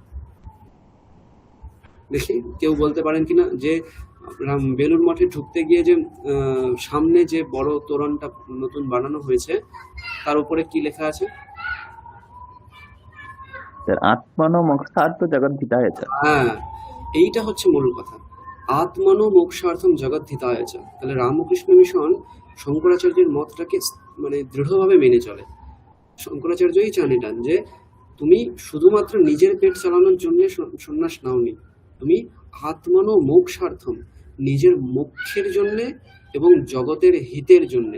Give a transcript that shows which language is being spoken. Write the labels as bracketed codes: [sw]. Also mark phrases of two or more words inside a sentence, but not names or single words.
[bn] দেখি কেউ বলতে পারেন কিনা, যে বেলুড় মঠে ঢুকতে গিয়ে যে সামনে যে বড় তোরণটা নতুন বানানো হয়েছে, তার উপরে কি লেখা আছে? [sa] স্যার आत्मनो मोक्षार्थ जगद्धिताय च। [bn] হ্যাঁ, এইটা হচ্ছে মূল কথা। [sa] आत्मनो मोक्षार्थम् जगद्धिताय च। [bn] তাহলে রামকৃষ্ণ মিশন শঙ্করাচার্যের মতটাকে মানে দৃঢ়ভাবে মেনে চলে। শঙ্করাচার্যই চান এটা, যে তুমি শুধুমাত্র নিজের পেট চালানোর জন্য সন্ন্যাস নাওনি, তুমি [sa] आत्मनो मोक्षार्थम्, [bn] নিজের মোক্ষের জন্য এবং জগতের হিতের জন্য।